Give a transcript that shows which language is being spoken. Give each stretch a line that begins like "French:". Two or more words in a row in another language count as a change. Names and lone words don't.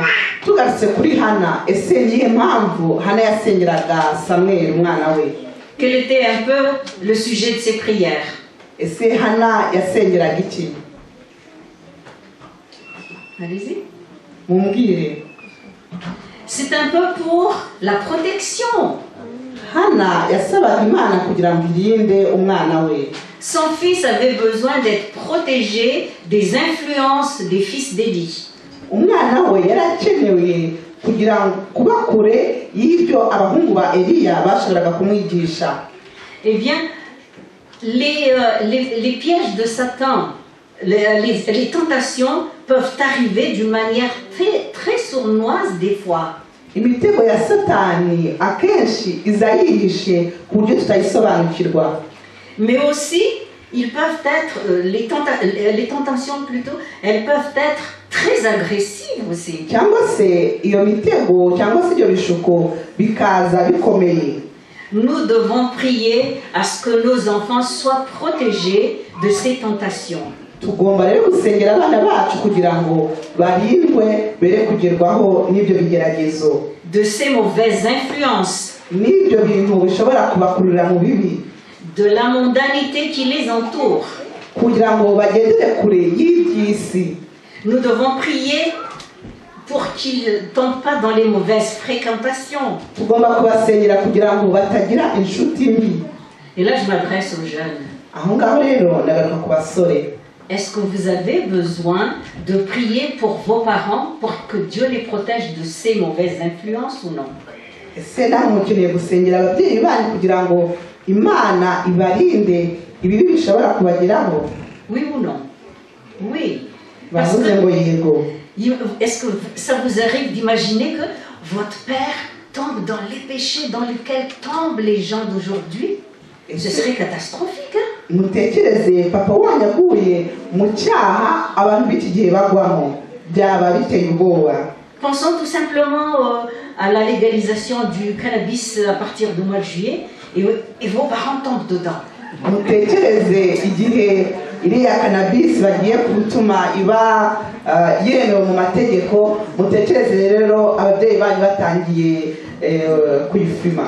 Kinyarwanda: Tugarutse kuri Hana, ese nihe mpamvu Hana yasengeraga Samweli umwana we?
French: Quel était un peu le sujet de ses prières?
Kinyarwanda: Ese Hana yasengeraga iki?
French: Allez-y.
Kinyarwanda: Mumbwire.
French: C'est un peu pour la protection.
Kinyarwanda: Hana yasabaga Imana kugira ngo irinde umwana we.
French: Son fils avait besoin d'être protégé des influences des fils d'Élie.
Kinyarwanda: Umwana we yarakenewe kugira ngo kuba kure y'ibyo abahungu ba Eliya bashobora kumwigisha.
French: Eh bien, les pièges de Satan, les tentations peuvent arriver d'une manière très sournoise des fois.
Kinyarwanda: Imitego ya Satani akenshi iza yihishe ku buryo tutayisobanukirwa.
French: Mais aussi, ils peuvent être, les tentations plutôt, elles peuvent être très agressives aussi.
Kinyarwanda: Cyangwa se iyo mitego cyangwa se ibyo bishuko bikaza bikomeye.
French: Nous devons prier à ce que nos enfants soient protégés de ces tentations.
Kinyarwanda: Tugomba rero gusengera abana bacu kugira ngo barindwe bere kugerwaho n'ibyo bigeragezo.
French: De ces mauvaises influences.
Kinyarwanda: N'ibyo bintu bishobora kubakurura mu bibi.
French: De la mondanité qui les entoure.
Kinyarwanda: Kugira ngo bagendere kure y'iby'isi.
French: Nous devons prier pour qu'ils ne tombent pas dans les mauvaises fréquentations.
Kinyarwanda: Tugomba kubasengera kugira ngo batagira inshuti mbi.
French: Et là, je m'adresse aux jeunes.
Kinyarwanda: Aho ngaho rero ndagaruka ku basore.
French: Est-ce que vous avez besoin de prier pour vos parents pour que Dieu les protège de ces mauvaises influences ou non?
Kinyarwanda: Ese namwe mukeneye gusengera ababyeyi banyu kugira ngo Imana ibarinde ibibi bishobora kubageraho?
French: Oui ou non? Oui.
Kinyarwanda: Bavuze ngo yego.
French: Est-ce que ça vous arrive d'imaginer que votre père tombe dans les péchés dans lesquels tombent les gens d'aujourd'hui? Ce serait catastrophique.
Kinyarwanda: Mutekereze papa wanyu aguye mu cyaha abantu b'iki gihe bagwamo byaba biteye ubwoba.
French: Pensons tout simplement à la légalisation du cannabis à partir du mois de juillet et vos parents tombent dedans.
Kinyarwanda: Mutekereze igihe iriya cannabis bagiye gutuma iba yemewe mu mategeko, mutekereze rero ababyeyi banyu batangiye kuyifima.